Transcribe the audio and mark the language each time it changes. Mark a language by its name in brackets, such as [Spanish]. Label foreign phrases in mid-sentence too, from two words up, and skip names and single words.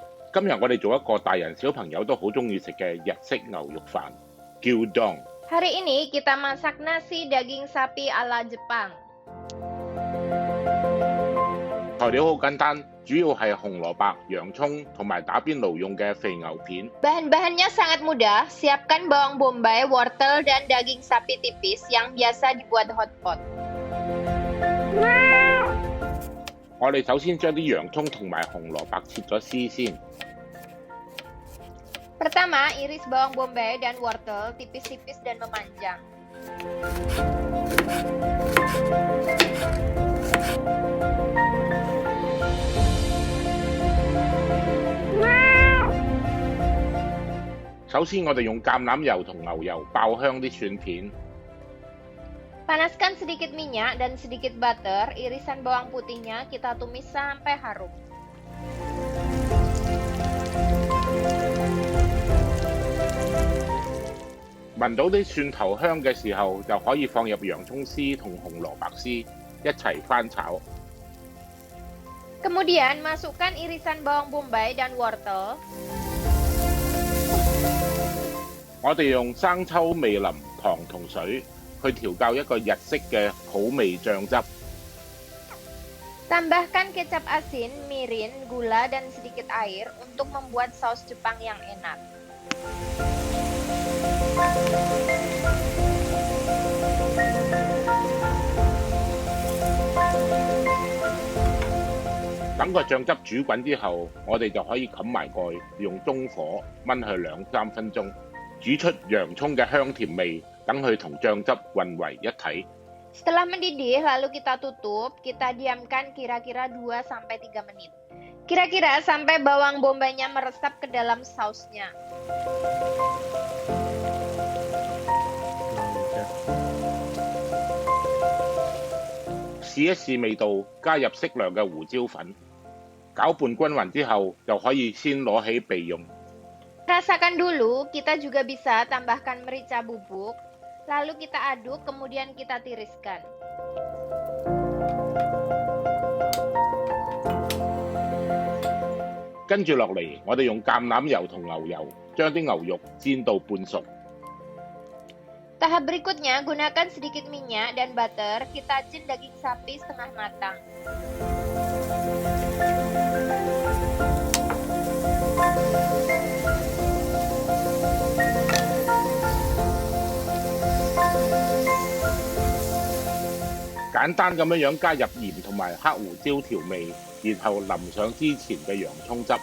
[Cantonese] 今日我哋做一個大人小朋友都好中意食嘅日式牛肉飯 ，gyudon。 [Indonesian] Hari ini kita masak nasi daging sapi ala Jepang. [Cantonese] 材料好簡單，主要係紅蘿蔔、洋葱同埋打邊爐用嘅肥牛片。 [Indonesian] Bahan-bahannya sangat mudah. Siapkan bawang bombay, wortel, dan daging sapi tipis yang biasa dibuat hotpot. [Cantonese] 我哋首先將啲洋葱同埋紅蘿蔔切咗絲先。 [Indonesian] Pertama, iris bawang bombay dan wortel tipis-tipis dan memanjang. [Cantonese] 首先我哋用橄欖油同牛油爆香啲蒜片。 [Indonesian] Panaskan sedikit minyak dan sedikit butter. Irisan bawang putihnya kita tumis sampai harum. [Cantonese] 聞到啲蒜頭香嘅時候，就可以放入洋葱絲同紅蘿蔔絲一齊翻炒。 [Indonesian] Kemudian masukkan irisan bawang bombay dan wortel. [Cantonese] 我哋用生抽、味淋、糖同水去調校一個日式嘅好味醬汁。 [Indonesian] Tambahkan kecap asin, mirin, gula, dan sedikit air untuk membuat saus Jepang yang enak. [Cantonese] 等個醬汁煮滾之後，我哋就可以冚埋蓋，用中火燜佢2-3分鐘，煮出洋葱嘅香甜味，等佢同醬汁混為一體。 [Indonesian] Setelah mendidih, lalu kita tutup, kita diamkan kira-kira 2-3 menit. Kira-kira sampai bawang bombaynya meresap ke dalam sausnya. [Cantonese] 試一試味道，加入適量嘅胡椒粉，攪拌均勻之後，就可以先攞起備用。 [Indonesian] Rasakan dulu, kita juga bisa tambahkan merica bubuk. Lalu kita aduk, kemudian kita tiriskan. [Cantonese] Kemudian 跟住落嚟，我哋用橄欖油同牛油將啲牛肉煎到半熟。 [Indonesian] Tahap berikutnya, gunakan sedikit minyak dan butter. Kita cin daging sapi setengah matang. [Cantonese] 簡單咁樣加入鹽同埋黑胡椒調味，然後淋上之前嘅洋葱汁。